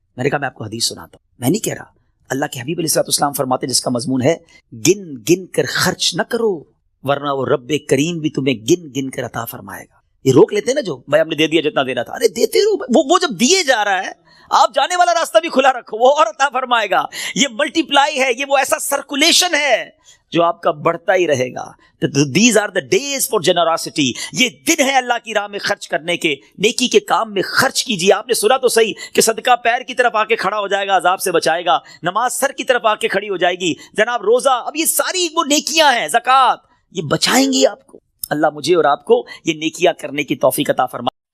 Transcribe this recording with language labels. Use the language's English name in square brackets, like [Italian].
[Urdu] میں نے کہا میں آپ کو حدیث سناتا ہوں، میں نہیں کہہ رہا، اللہ کے حبیب علیہ الصلوۃ والسلام فرماتے ہیں جس کا مضمون ہے گن گن کر خرچ نہ کرو ورنہ وہ رب کریم بھی تمہیں گن گن کر عطا فرمائے گا. یہ روک لیتے ہیں نا جو بھائی ہم نے دے دیا جتنا دینا تھا، ارے دیتے رہو. وہ جب دیے جا رہا ہے آپ جانے والا راستہ بھی کھلا رکھو، وہ اور عطا فرمائے گا. یہ ملٹی پلائی ہے، یہ وہ ایسا سرکولیشن ہے جو آپ کا بڑھتا ہی رہے گا. [English] These are the days for generosity. [Urdu] یہ دن ہے اللہ کی راہ میں خرچ کرنے کے، نیکی کے کام میں خرچ کیجیے. آپ نے سنا تو صحیح کہ صدقہ پیر کی طرف آ کے کھڑا ہو جائے گا، عذاب سے بچائے گا. نماز سر کی طرف آ کے کھڑی ہو جائے گی. جناب روزہ، اب یہ ساری وہ نیکیاں ہیں، زکوٰۃ، یہ بچائیں گی آپ کو. اللہ مجھے اور آپ کو یہ نیکیاں کرنے کی توفیق عطا فرمائے.